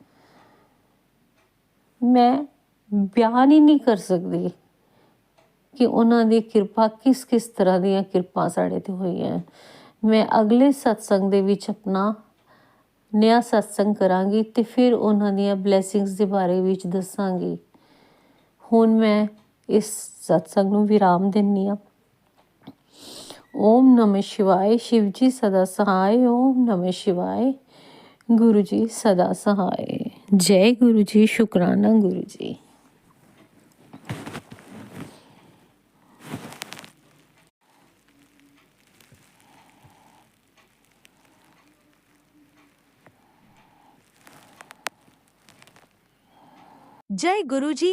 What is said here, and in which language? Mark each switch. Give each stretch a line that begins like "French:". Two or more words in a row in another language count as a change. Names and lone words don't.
Punjabi: ਮੈਂ ਬਿਆਨ ਹੀ ਨਹੀਂ ਕਰ ਸਕਦੀ ਕਿ ਉਹਨਾਂ ਦੀ ਕਿਰਪਾ ਕਿਸ ਕਿਸ ਤਰ੍ਹਾਂ ਦੀਆਂ ਕਿਰਪਾ ਸਾਡੇ 'ਤੇ ਹੋਈਆਂ। ਮੈਂ ਅਗਲੇ ਸਤਸੰਗ ਦੇ ਵਿੱਚ ਆਪਣਾ ਨਵਾਂ ਸਤਸੰਗ ਕਰਾਂਗੀ ਅਤੇ ਫਿਰ ਉਹਨਾਂ ਦੀਆਂ ਬਲੈਸਿੰਗਸ ਦੇ ਬਾਰੇ ਵਿੱਚ ਦੱਸਾਂਗੀ। ਹੁਣ ਮੈਂ ਇਸ ਸਤਸੰਗ ਨੂੰ ਵਿਰਾਮ ਦਿੰਦੀ ਹਾਂ।
Hindi: ओम नमः शिवाय। शिव जी सदा सहाय। ओम नमः शिवाय। गुरु जी सदा सहाय। जय गुरु जी। शुक्राना गुरु जी। जय गुरुजी।